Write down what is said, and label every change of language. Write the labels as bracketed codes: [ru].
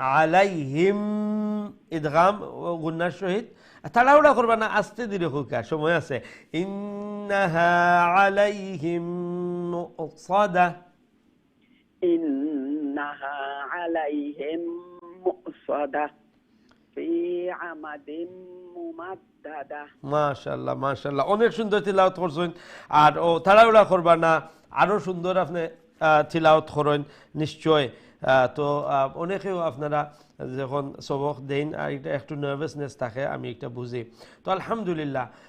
[ar] عليهم إدغام غنة شهيد [bn] তাড়াহুড়া করবা না আস্তে ধীরে হোক সময় আছে [ar] إنها عليهم مؤصدة إنها عليهم مؤصدة في عمد ممددة [bn] মাশাআল্লাহ অনেক সুন্দর তিলাওয়াত করছেন আর ও তাড়াহুড়া করবা না আরো সুন্দর আপনি তিলাওয়াত করেন নিশ্চয় তো অনেকেও আপনারা যখন সবক দেন আর এটা একটু নার্ভাসনেস থাকে আমি এটা বুঝি তো আলহামদুলিল্লাহ